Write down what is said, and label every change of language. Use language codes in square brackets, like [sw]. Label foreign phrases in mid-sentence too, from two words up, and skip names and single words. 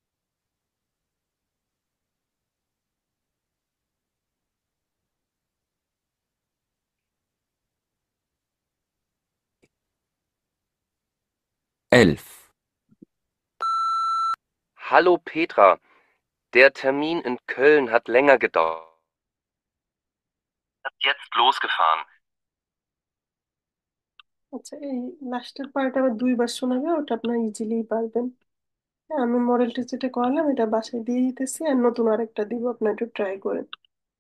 [de] Hallo Petra, der Termin in Köln hat länger gedauert. Jetzt losgefahren. [bn] আচ্ছা, এই লাস্টের পার্ট আবার 2 বার শোনাবে, ওটা আপনারা ইজিলি পারবেন। হ্যাঁ, আমি [en] model test [bn] যেটা করালাম এটা বাসায় দিয়ে দিতেছি, আর নতুন আরেকটা দিব, আপনারা একটু ট্রাই করেন।